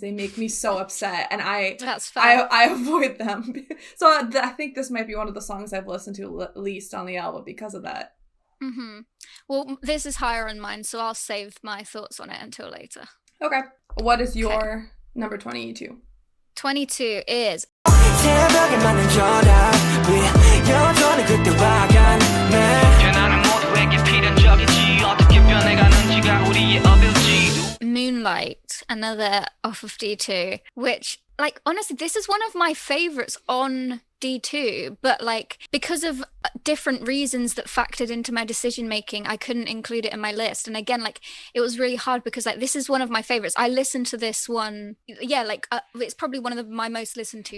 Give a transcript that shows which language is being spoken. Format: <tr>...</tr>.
<en>They make me so upset, and That's fair. I avoid them. So I think this might be one of the songs I've listened to least on the album because of that. Well, this is higher on mine, so I'll save my thoughts on it until later. Okay. What is your number 22? 22 is</en> <ko>새벽에 맞는 전화 여전히 그때와 같네 변하는 모두에게 필연적이지 어떻게 변해가는지가 우리의 어빌지</ko> <en>Moonlight, another off of D2, which, like, honestly, this is one of my favorites on D2, but like because of different reasons that factored into my decision making, I couldn't include it in my list. And again, like, it was really hard because like this is one of my favorites. I listened to this one, it's probably one of my most listened to.</en>